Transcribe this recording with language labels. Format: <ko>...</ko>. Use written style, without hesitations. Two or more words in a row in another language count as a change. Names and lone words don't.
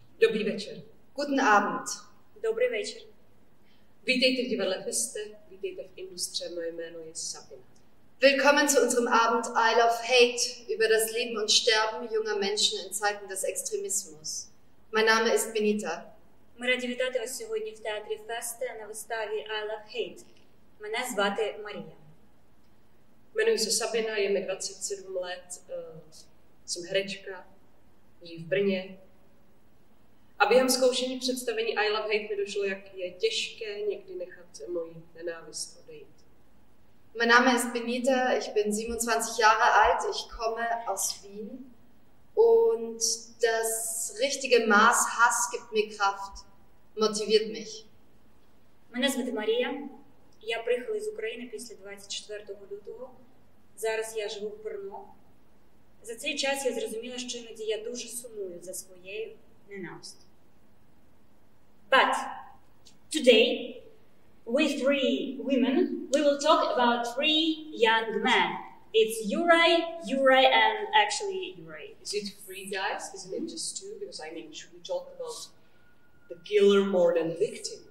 <cs>Dobrý večer.</cs> <de>Guten Abend.</de> <cs>Dobrý večer. Vítejte v divadle FESTE, vítejte v industře, moje jméno je Sabina.</cs> <de>Willkommen zu unserem Abend I Love Hate über das Leben und Sterben junger Menschen in Zeiten des Extremismus. Mein Name ist Benita.</de> <uk>Ми раді вітати вас сьогодні в театрі Фесте на виставі I Love Hate. Мене звати Марія.</uk> <cs>Jmenuji se Sabina, je mi 27 let, jsem herečka, žiju v Brně. A během zkoušení představení I Love Hate mi došlo, jak je těžké někdy nechat moji nenávist odejít.</cs> <de>Mein Name ist Benita, ich bin 27 Jahre alt, ich komme aus Wien und das richtige Maß Hass gibt mir Kraft, motiviert mich.</de> <uk>Мене звати Марія. Я приїхала з України після 24 лютого. Зараз я живу в Брно. За цей час я зрозуміла, що іноді я дуже сумую за своєю ненавистю.</uk> <en>But today, we three women, we will talk about three young men. It's Yuri, and actually Yuri. Is it three guys? Isn't it just two? Because I mean, should we talk about the killer more than victims?</en>